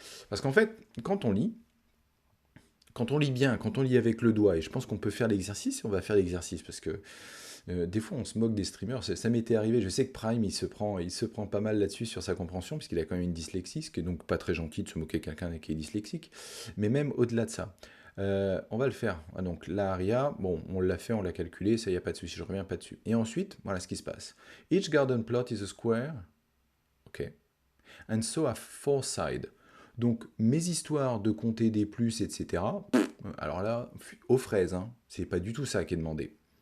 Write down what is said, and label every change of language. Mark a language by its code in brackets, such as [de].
[fr] Parce qu'en fait, quand on lit bien, quand on lit avec le doigt, et je pense qu'on peut faire l'exercice, et on va faire l'exercice, parce que des fois on se moque des streamers, ça m'était arrivé, je sais que Prime il se prend pas mal là-dessus sur sa compréhension, puisqu'il a quand même une dyslexie, ce qui est donc pas très gentil de se moquer de quelqu'un qui est dyslexique, mais même au-delà de ça. On va le faire. Ah, donc la aria, bon, on l'a fait, on l'a calculé, ça y a pas de souci, je reviens pas dessus. Et ensuite, voilà ce qui se passe. [en] Each garden plot is a square, ok, and so a four sides. [fr] Donc mes histoires de compter des plus, etc. Alors là, aux fraises, hein, c'est pas du tout ça qui est demandé.